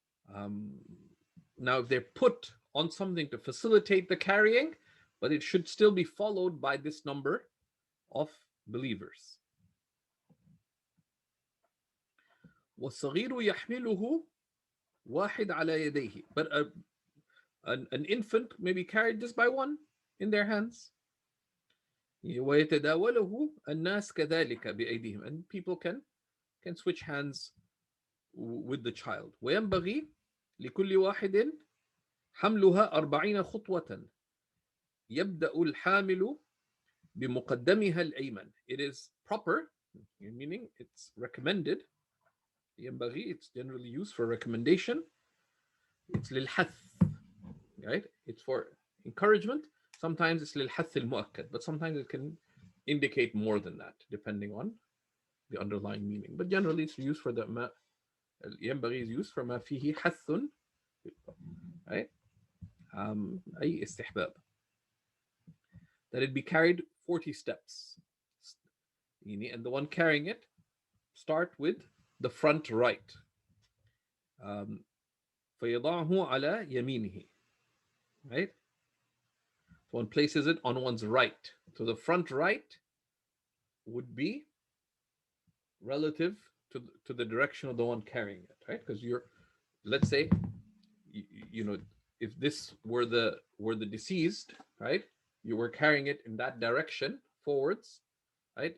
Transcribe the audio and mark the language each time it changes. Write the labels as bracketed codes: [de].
[en] Now, if they're put on something to facilitate the carrying, but it should still be followed by this number of believers. [ar] والصغير يحمله واحد على يديه. [en] But an infant may be carried just by one in their hands. [ar] ويتداوله الناس كذلك بأيديهم. [en] And people can switch hands with the child. [ar] وينبغي لكل واحد حملها 40 خطوة يبدأ الحامل بمقدمها الأيمن. [en] It is proper, meaning it's recommended. ينبغي, it's generally used for recommendation. It's للحث, right? It's for encouragement. Sometimes it's [ar] للحث المؤكد, [en] but sometimes it can indicate more than that, depending on the underlying meaning. But generally, it's used for the ما ينبغي is used for [ar] ما فيه حث, [en] right? [ar] أي استحباب. [en] That it be carried 40 steps. And the one carrying it start with the front right. [ar] فيضعه على يمينه, right? [en] So one places it on one's right. So the front right would be relative to the direction of the one carrying it, right? Because let's say, if this were the deceased, right? You were carrying it in that direction forwards, right?